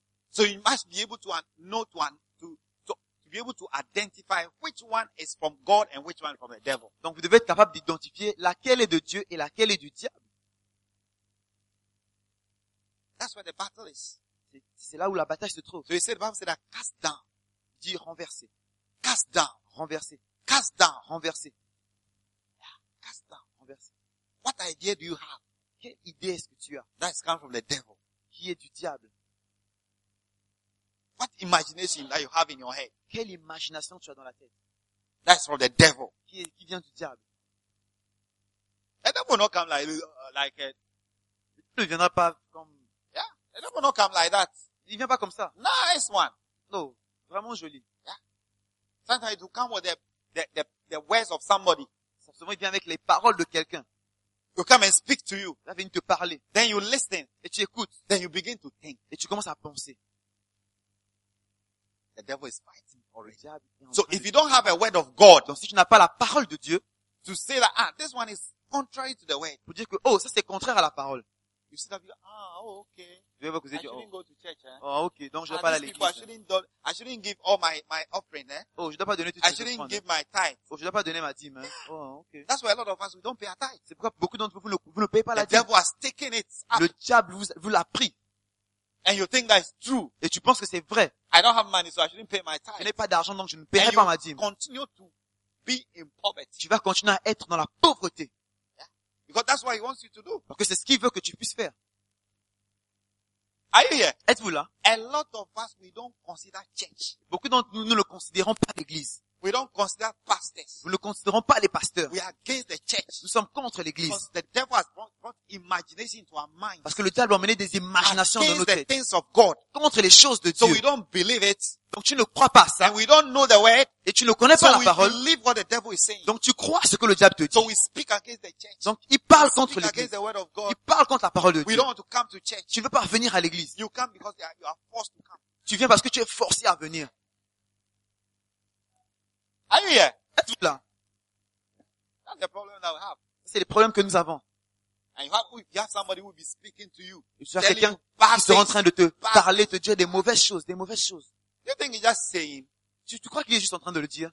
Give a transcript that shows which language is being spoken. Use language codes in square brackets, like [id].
[en] So you must be able to note one to be able to identify which one is from God and which one from the devil. [fr] Donc vous devez être capable d'identifier laquelle est de Dieu et laquelle est du diable. [en] That's where the battle is. [fr] C'est là où la bataille se trouve. [en] So you say the Bible says that cast down, [fr] dit renverser. [en] Cast down, [fr] renverser. [en] Cast down, [fr] renverser. [en] Yeah, cast down, [fr] renverser. [en] What idea do you have? [fr] Quelle idée est-ce que tu as? [en] That is coming from the devil. [fr] Qui est du diable? [en] What imagination that you have in your head? [fr] Quelle imagination tu as dans la tête? [en] That's from the devil. [fr] Qui vient du diable? [en] The devil will not come like it. [fr] Il ne viendra pas comme. [en] Yeah. The devil will not come like that. [fr] Il vient pas comme ça. [en] Nice one. [fr] No. Vraiment joli. [en] Yeah. Sometimes it will come with the words of somebody. [fr] Souvent il vient avec les paroles de quelqu'un. [en] You come and speak to you. [fr] Il va venir te parler. [en] Then you listen. [fr] Et tu écoutes. [en] Then you begin to think. [fr] Et tu commences à penser. [en] The devil is fighting already. So if you don't have a word of God, [fr] donc si tu n'as pas la parole de Dieu, [en] to say that this one is contrary to the word, [fr] pour dire que oh ça c'est contraire à la parole. [en] You see that you okay. [fr] Tu veux vous dire, [en] I shouldn't go to church. Eh? [fr] Oh okay, donc je ne vais pas à l'église. [en] I shouldn't give all my offering. Eh? [fr] Oh, je ne dois pas donner tout ce que je prends. [en] I shouldn't give my tithe. [fr] Oh, je ne dois pas donner ma dîme. Hein? Oh okay. [en] That's why a lot of us we don't pay our tithe. [fr] C'est pourquoi beaucoup d'entre vous ne payez pas la dîme. [en] The devil has taken it. [fr] Le diable vous l'a pris. [en] And you think that is true. [fr] Et tu penses que c'est vrai. [en] I don't have money, so I shouldn't pay my tithe. [fr] Je n'ai pas d'argent, donc je ne paierai pas ma dîme. [en] Continue to be in poverty. [fr] Tu vas continuer à être dans la pauvreté. [en] Yeah. Because that's what he wants you to do. [fr] Parce que c'est ce qu'il veut que tu puisses faire. [en] Are you here? [fr] Êtes-vous là? [en] A lot of us, we don't consider church. [fr] Beaucoup d'entre nous ne le considérons pas l'église. [en] We don't consider pastors. [fr] Nous ne considérons pas les pasteurs. [en] We are against the church. [fr] Nous sommes contre l'église. [en] Because the devil has brought imagination into our minds. [fr] Parce que le diable a amené des imaginations [en] against [fr] dans nos têtes. [en] The things of God. [fr] Contre les choses de Dieu. [en] So we don't believe it. [fr] Donc tu ne crois pas ça. [en] And we don't know the word. [fr] Et tu ne connais [en] so [fr] pas [en] we [fr] la parole. [en] Believe what the devil is saying. [fr] Donc tu crois ce que le diable te dit. [en] So we speak against the church. [fr] Donc il parle contre l'église. [en] Against the word of God. [fr] Il parle contre la parole de Dieu. [en] We don't want to come to church. [fr] Tu ne veux pas venir à l'église. [en] You come because you are forced to come. [fr] Tu viens parce que tu es forcé à venir. [en] Are you here? [fr] Êtes-vous là? [en] That's the problem that we have. [fr] C'est le problème que nous avons. [en] And you have somebody who will be speaking to you. [fr] Et tu as quelqu'un qui sera en train de te parler, te dire des mauvaises choses, des mauvaises choses. [en] You think he's just saying? [fr] Tu crois qu'il est juste en train de le dire?